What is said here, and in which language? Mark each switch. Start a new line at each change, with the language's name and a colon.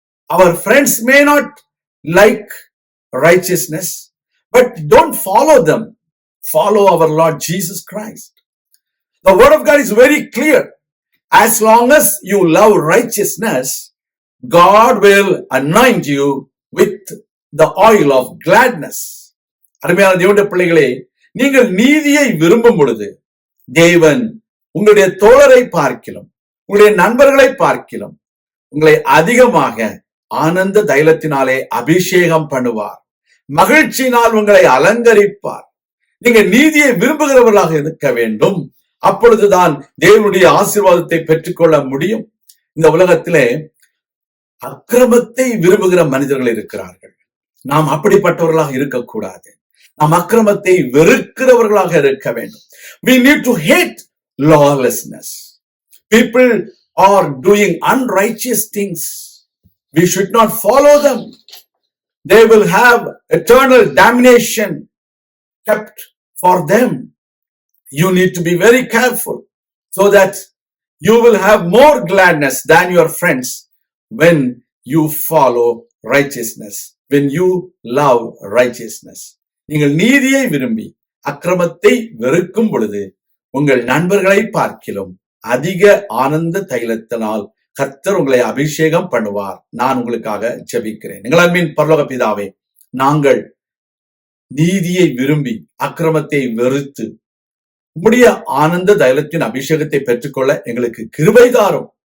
English: Our friends may not like righteousness, but don't follow them. Follow our Lord Jesus Christ. The word of God is very clear. As long as you love righteousness, God will anoint you with the oil of gladness.
Tamil: அருமையான தேவனுடைய பிள்ளைகளே, நீங்கள் நீதியை விரும்பும் பொழுது தேவன் உங்களுடைய தோழரை பார்க்கிலும் உங்களுடைய நண்பர்களை பார்க்கிலும் உங்களை அதிகமாக ஆனந்த தைலத்தினாலே அபிஷேகம் பண்ணுவார். மகிழ்ச்சியினால் உங்களை அலங்கரிப்பார். நீங்க நீதியை விரும்புகிறவர்களாக இருக்க வேண்டும். அப்பொழுதுதான் தேவனுடைய ஆசீர்வாதத்தை பெற்றுக்கொள்ள முடியும். இந்த உலகத்திலே அக்கிரமத்தை விரும்புகிற மனிதர்கள் இருக்கிறார்கள். நாம் அப்படிப்பட்டவர்களாக இருக்கக்கூடாது. நாம் அக்கிரமத்தை வெறுக்கிறவர்களாக இருக்க வேண்டும்.
English: We need to hate lawlessness. People are doing unrighteous things. We should not follow them. They will have eternal damnation kept for them. You need to be very careful so that you will have more gladness than your friends when you follow righteousness, when you love righteousness.
Tamil: நீங்கள் நீதியை விரும்பி அக்கிரமத்தை வெறுக்கும் பொழுது உங்கள் நண்பர்களை பார்க்கிலும் அதிக ஆனந்த தைலத்தினால் கர்த்தர் உங்களை அபிஷேகம் பண்ணுவார். நான் உங்களுக்காக ஜெபிக்கிறேன். எங்கள் அன்பின் பரலோக பிதாவே, நாங்கள் நீதியை விரும்பி அக்கிரமத்தை வெறுத்து உம்முடைய ஆனந்த தைலத்தின் அபிஷேகத்தை பெற்றுக்கொள்ள எங்களுக்கு கிருபை தாரும்.